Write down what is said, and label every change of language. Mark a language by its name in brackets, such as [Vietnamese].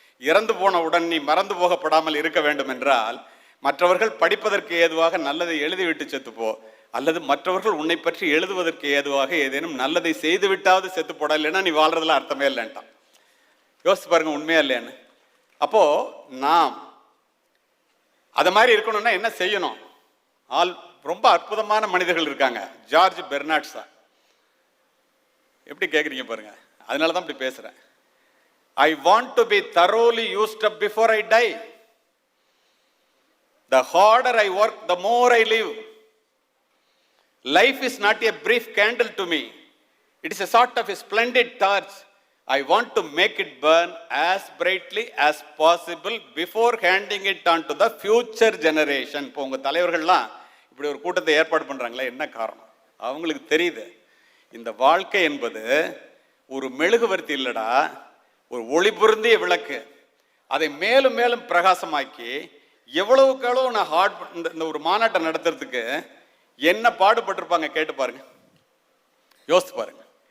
[Tamil] இறந்து போன உடன் நீ மறந்து போகப்படாமல் இருக்க வேண்டும் என்றால் மற்றவர்கள் படிப்பதற்கு ஏதுவாக நல்லதை எழுதிவிட்டு செத்துப்போ, அல்லது மற்றவர்கள் உன்னை பற்றி எழுதுவதற்கு ஏதுவாக ஏதேனும் நல்லதை செய்து விட்டாவது செத்து போட, இல்லைன்னா நீ வாழ்றதுல அர்த்தமே இல்லைன்ட்டான். யோசிச்சு பாருங்க, உண்மையா இல்லையான்னு. அப்போ நாம் அது மாதிரி இருக்கணும்னா என்ன செய்யணும்? ரொம்ப அற்புதமான மனிதர்கள் இருக்காங்க. George Bernard Shaw. எப்படி கேட்குறீங்க பாருங்க, அதனால தான் இப்படி பேசுறேன். [English] I want to be thoroughly used up before I die. The harder I work, the more I live. Life is not a brief candle to me. It is a sort of a splendid torch. I want to make it burn as brightly as possible before handing it on to the future generation. [Tamil] இப்போ உங்க தலைவர்கள்லாம் இப்படி ஒரு கூட்டத்தை ஏற்பாடு பண்றாங்களே, என்ன காரணம்? அவங்களுக்கு தெரியுது, இந்த வாழ்க்கை என்பது ஒரு மெழுகுவர்த்தி இல்லடா, ஒரு ஒளி பொருந்திய விளக்கு. அதை மேலும் மேலும் பிரகாசமாக்கி எவ்வளவுக்கு எவ்வளவு நான் இந்த ஒரு மாநாட்டை நடத்துறதுக்கு என்ன பாடுபட்டிருப்பாங்க கேட்டு பாருங்க, யோசித்து பாருங்க.